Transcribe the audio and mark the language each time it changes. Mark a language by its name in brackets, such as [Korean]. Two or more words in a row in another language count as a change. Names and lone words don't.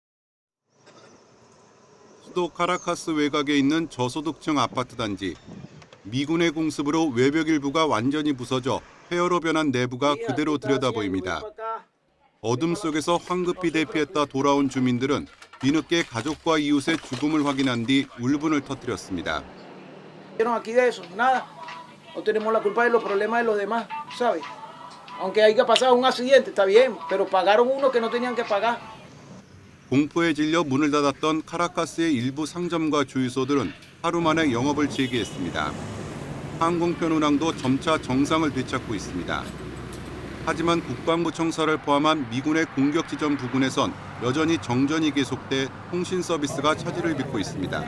[Korean] 수도 카라카스 외곽에 있는 저소득층 아파트 단지. 미군의 공습으로 외벽 일부가 완전히 부서져 폐허로 변한 내부가 그대로 들여다보입니다. 어둠 속에서 황급히 대피했다 돌아온 주민들은 뒤늦게 가족과 이웃의 죽음을 확인한 뒤 울분을 터뜨렸습니다. [Spanish] Aquí de eso, nada. No tenemos la culpa de los problemas de los demás, ¿sabes? Aunque haya pasado un accidente, está bien, pero pagaron uno que no tenían que pagar. [Korean] 공포에 질려 문을 닫았던 카라카스의 일부 상점과 주유소들은 하루 만에 영업을 재개했습니다. 항공편 운항도 점차 정상을 되찾고 있습니다. 하지만 국방부 청사를 포함한 미군의 공격 지점 부근에선 여전히 정전이 계속돼 통신 서비스가 차질을 빚고 있습니다.